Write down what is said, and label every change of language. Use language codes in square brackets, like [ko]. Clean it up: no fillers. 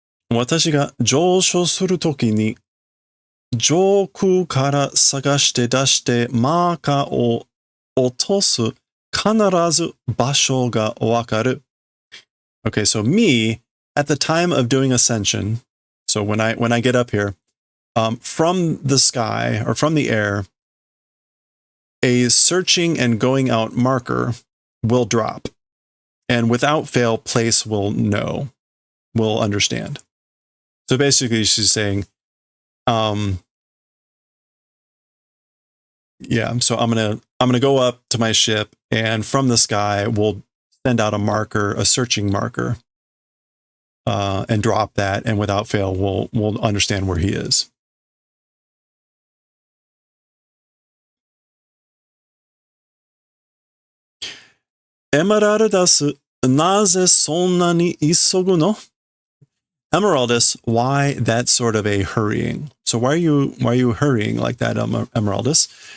[ja] 私が上昇するときに上空から探して出してマーカーを落とす必ず場所がわかる。 [en] Okay, so me, at the time of doing ascension, so when I get up here, from the sky or from the air, a searching and going out marker will drop. And without fail, place will know, will understand. So basically she's saying, yeah, so I'm gonna go up to my ship, and from the sky we'll send out a marker, a searching marker, and drop that, and without fail we'll understand where he is. [ja] Emeraldus, なぜそんなに急ぐの? [en] Emeraldus, why that sort of a hurrying? So why are you hurrying like that, Emeraldus?